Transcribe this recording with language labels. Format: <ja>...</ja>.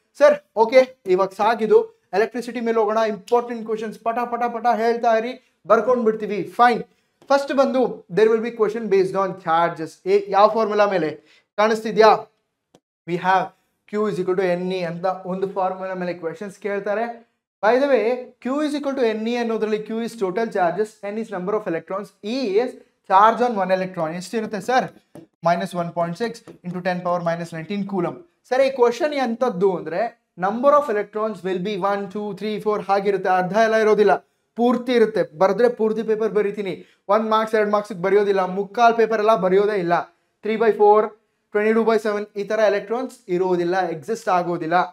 <kn>Sir okay, ಇವಾಗ ಸಾಕಿದು. Electricity ಮೇಲೆ ಹೋಗೋಣ. ಇಂಪಾರ್ಟೆಂಟ್ ಕ್ವಶನ್ಸ್ ಪಟ ಪಟ ಪಟ ಹೇಳ್ತಾ ಇರಿ, ಬರ್ಕೊಂಡು ಬಿಡ್ತೀವಿ. ಫೈನ್.</kn> <en>First ಬಂದು there will be question based on charges.</en> <kn>ಯಾವ ಫಾರ್ಮುಲಾ ಮೇಲೆ ಕಾಣಿಸ್ತಿದ್ಯಾ?</kn> <en>we have Q is equal to NE</en> <kn>ಅಂತ ಒಂದು ಫಾರ್ಮುಲಾ ಮೇಲೆ ಕ್ವೆಶನ್ಸ್ ಕೇಳ್ತಾರೆ.</kn> <en>By the way, Q is equal to NE ಅನ್ನೋದ್ರಲ್ಲಿ Q is total charges, N is number of electrons, E is charge on one electron.</en> <kn>ಎಷ್ಟಿರುತ್ತೆ sir?</kn> <en>-1.6 into 10 power -19 coulomb. Sir ಈ question ಎಂಥದ್ದು ಅಂದ್ರೆ number of electrons will be 1 2 3 4 ಹಾಗಿರುತ್ತೆ.</en> <kn>ಅರ್ಧ ಎಲ್ಲ ಇರೋದಿಲ್ಲ, ಪೂರ್ತಿ ಇರುತ್ತೆ. ಬರೆದ್ರೆ ಪೂರ್ತಿ ಪೇಪರ್ ಬರೀತೀನಿ. 1 ಮಾರ್ಕ್ಸ್ 2 ಮಾರ್ಕ್ಸ್ ಬರೆಯೋದಿಲ್ಲ. ಮುಕ್ಕಾಲ್ ಪೇಪರ್ ಎಲ್ಲ ಬರೆಯೋದೇ ಇಲ್ಲ. 3/4 22/7 ಈ ತರ ಎಲೆಕ್ಟ್ರಾನ್ಸ್ ಇರೋದಿಲ್ಲ, ಎಕ್ಸಿಸ್ಟ್ ಆಗೋದಿಲ್ಲ.</kn>